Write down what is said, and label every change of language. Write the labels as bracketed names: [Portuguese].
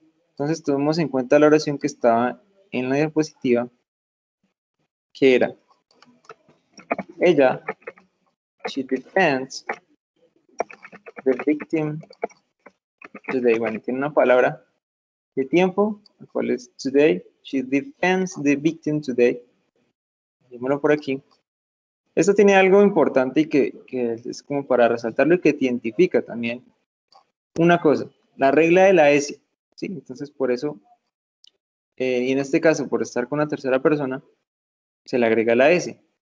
[Spanish] Entonces, tomemos en cuenta la oración que estaba en la diapositiva, que era, ella, [English] she defends the victim today. [Spanish] Bueno, tiene una palabra de tiempo, el cual es today. [English] She defends the victim today. [Spanish] Dejémoslo por aquí. Esto tiene algo importante y que es como para resaltarlo y que identifica también una cosa, la regla de la S. ¿Sí? Entonces, por eso, y en este caso, por estar con la tercera persona, se le agrega la S.